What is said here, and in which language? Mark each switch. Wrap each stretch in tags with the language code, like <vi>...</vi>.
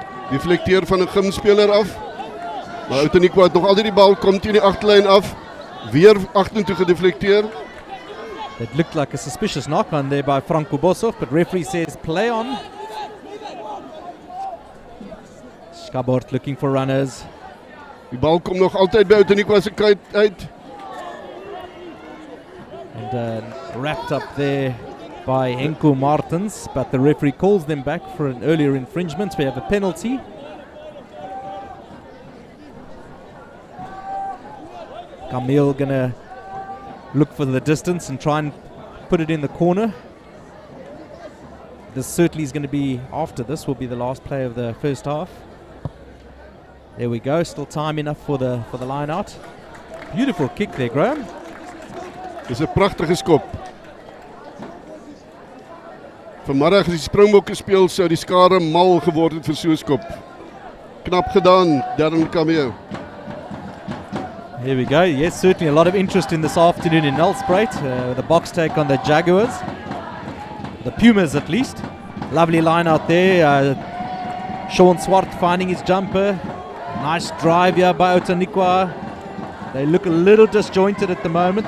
<af>Deflecteer van 'n Gym-speler af. Maar Outeniqua het nog altyd die bal, kom teen die agterlyn af. Weer agtertoe gedeflecteer.</af> <en>It looked like a suspicious knock on there by Franco Bosov, but referee says play on. Skabbert looking for runners.</en> <af>Die bal kom nog altyd by Outeniqua se kant uit.</af> <en>And wrapped up there by Henko Martens, but the referee calls them back for an earlier infringement. We have a penalty. Camille gonna look for the distance and try and put it in the corner. This certainly is going to be, after this will be the last play of the first half. There we go, still time enough for the line out. Beautiful kick there, Graham.</en> <af>Dis 'n pragtige skop. Vanmiddag as die Springbokke speel sou die skare mal geword het vir so 'n skop. Knap gedaan, Darren Camille.</af> <en>Here we go. Yes, certainly a lot of interest in this afternoon in Nelspruit. The box take on the Jaguars. The Pumas at least. Lovely line out there. Sean Swart finding his jumper. Nice drive here by Outeniqua. They look a little disjointed at the moment.</en>